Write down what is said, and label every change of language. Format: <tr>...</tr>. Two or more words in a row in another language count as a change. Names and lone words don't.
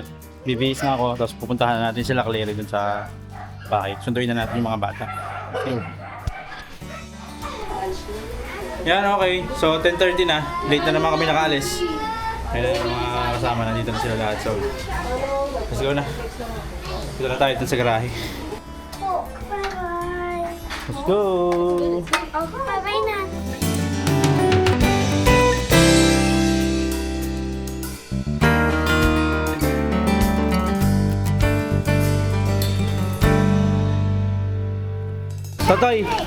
<tl>Bibihis na ako. Tapos pupuntahan na natin sila Clary dun sa bahay. Sunduin na natin yung mga bata. Okay. Yan, okay. So, 10:30 na. Late na naman kami nakaalis. Kaya yung mga kasama na dito na sila lahat.</tl> <en>So, let's go na.</en> <tl>Dito na tayo dun sa garahe. Bye-bye.</tl> <en>Let's go!</en> <tl>Oh, bye-bye na. Totoy!</tl>